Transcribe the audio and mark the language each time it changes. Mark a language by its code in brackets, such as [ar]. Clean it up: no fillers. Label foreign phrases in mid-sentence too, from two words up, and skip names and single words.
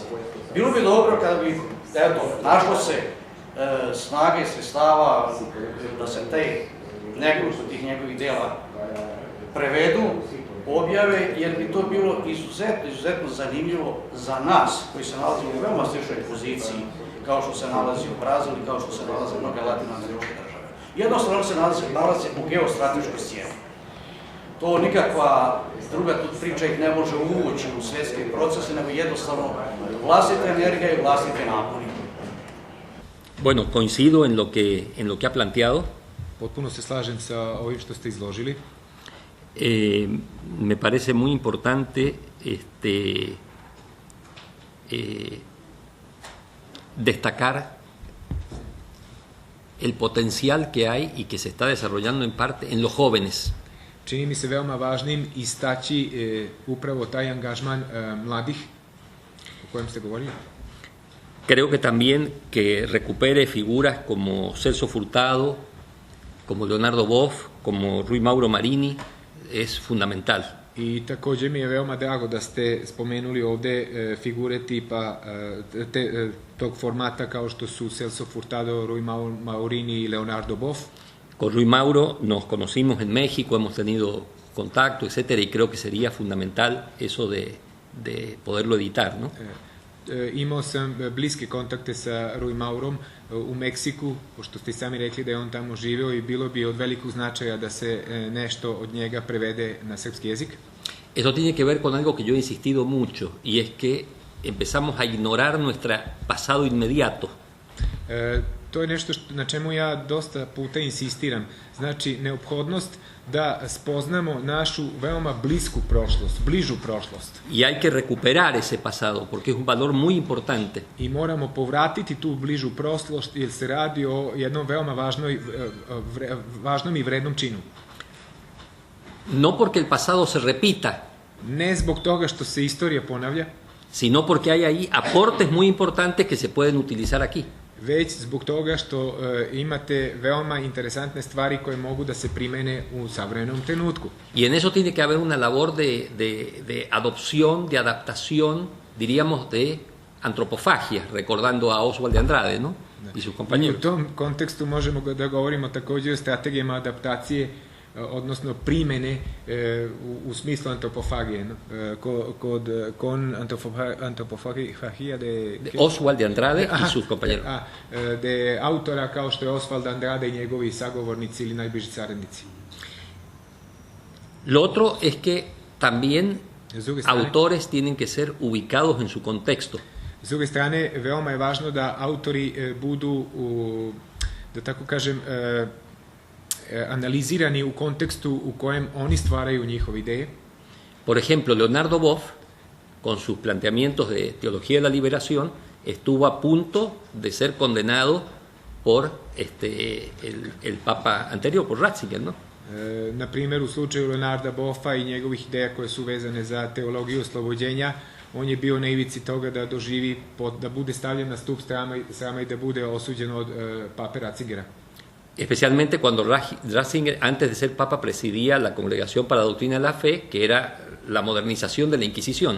[sr] Bilo bi dobro kada bi, eto, našlo se snage, sredstava da se nekoliko tih njegovih dela prevedu, objave, jer bi to bilo izuzetno zanimljivo za nas, koji se nalazimo u veoma sličnoj poziciji, kao što se nalazi u Brazilu i kao što se nalaze mnoge latinoameričke države. Jednostavno se nalaze u geostrateškoj sceni. To nikakva druga priča ih ne može uvući u svjetske procese, nego jednostavno vlastita energija i vlastite napori. [es] Bueno, coincido en lo que ha planteado. [sr] Potpuno se slažem sa ovim što ste izložili. [es] Me parece muy importante destacar el potencial que hay y que se está desarrollando en parte en los jóvenes. [sr] Čini mi se veoma važnim istaći upravo taj angažman mladih o kojem ste govorili. [es] Creo que también que recupere figuras como Celso Furtado, como Leonardo Boff, como Rui Mauro Marini, es fundamental. [sr] I također mi je veoma drago da ste spomenuli ovdje figure tipa tog formata kao što su Celso Furtado, Rui Mauro i Leonardo Boff. [es] Con Rui Mauro nos conocimos en México, hemos tenido contacto, etcétera, y creo que sería fundamental eso de poderlo editar, ¿no? [sr] Imao sam bliske kontakte sa Rui Maurom u Meksiku, pošto ste sami rekli da je on tamo živeo, i bilo bi od velikog značaja da se nešto od njega prevede na srpski jezik. [es] Eso tiene que ver con algo que yo he insistido mucho, y es que empezamos a ignorar nuestro pasado inmediato. [sr] To je nešto na čemu ja dosta puta insistiram. Znači, neophodnost da spoznamo našu veoma blisku prošlost, bližu prošlost. [es] Y hay que recuperar ese pasado, porque es un valor muy importante. [sr] I moramo povratiti tu bližu prošlost, jer se radi o jednom veoma važnom i vrednom činu. [es] No porque el pasado se repita, [sr] Ne zbog toga što se istorija ponavlja, [es] sino porque hay ahí aportes muy importantes que se pueden utilizar aquí. [sr] već zbog toga što imate veoma interesantne stvari koje mogu da se primene u savremenom trenutku. [es] Y en eso tiene que haber una labor de adopción, de adaptación, diríamos, de antropofagia, recordando a Oswald de Andrade, ¿no? Y sus [sr] I [es] compañeros. [sr] u tom kontekstu možemo da govorimo također o strategijama adaptacije, odnosno primene u smislu antropofagije. [es] Con antropofagija De Oswald de Andrade y sus compañeros. [sr] de autora kao što je Oswald Andrade i njegovi sagovornici ili najbliži saradnici. [es] Lo otro es que también [sr] S druge strane, [es] autores tienen que ser ubicados en su contexto. [sr] S druge strane, veoma je važno da autori budu, da tako kažem, analizirani u kontekstu u kojem oni stvaraju njihove ideje. [es] Por ejemplo, Leonardo Boff, con sus planteamientos de teología de la liberación, estuvo a punto de ser condenado por el Papa anterior, por Ratzinger, ¿no? [sr] Na primjer, u slučaju Leonarda Boffa i njegovih ideja koje su vezane za teologiju oslobođenja, on je bio na ivici toga da doživi, da bude stavljen na stup srama i da bude osuđen od pape Ratzingera. [es] Especialmente cuando Ratzinger, antes de ser papa, presidía la Congregación para la Doctrina de la Fe, que era la modernización de la Inquisición.